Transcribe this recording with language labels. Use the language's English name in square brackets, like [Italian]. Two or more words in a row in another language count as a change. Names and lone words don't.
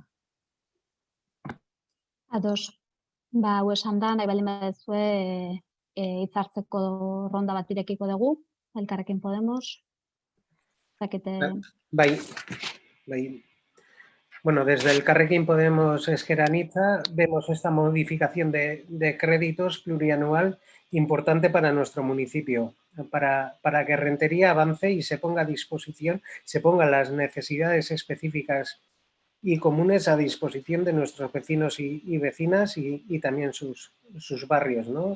[Basque] Ados. Ba, hau esan da, nahi baldin baduzue hitzartzeko ronda bat irekiko dugu, Elkarrekin Podemos. Bai. [Spanish] Bueno, desde Elkarrekin Podemos Ezker Anitza vemos esta modificación de créditos plurianual importante para nuestro municipio, para que Rentería avance y se ponga a disposición, se pongan las necesidades específicas y comunes a disposición de nuestros vecinos y vecinas y también sus barrios, ¿no?